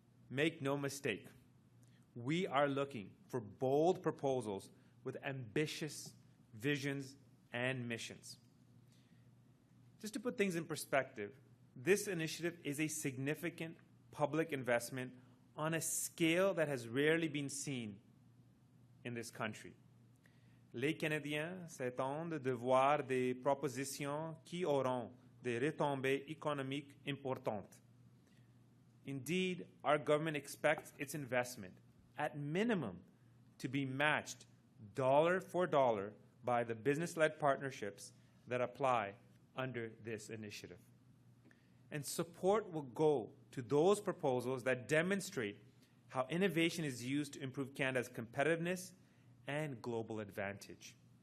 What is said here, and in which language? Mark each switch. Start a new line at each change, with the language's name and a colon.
English: Make no mistake, we are looking for bold proposals with ambitious visions and missions. Just to put things in perspective, this initiative is a significant public investment on a scale that has rarely been seen in this country.
French: Les Canadiens s'attendent de voir des propositions qui auront des retombées économiques importantes.
English: Indeed, our government expects its investment, at minimum, to be matched dollar for dollar by the business-led partnerships that apply under this initiative. And support will go to those proposals that demonstrate how innovation is used to improve Canada's competitiveness and global advantage.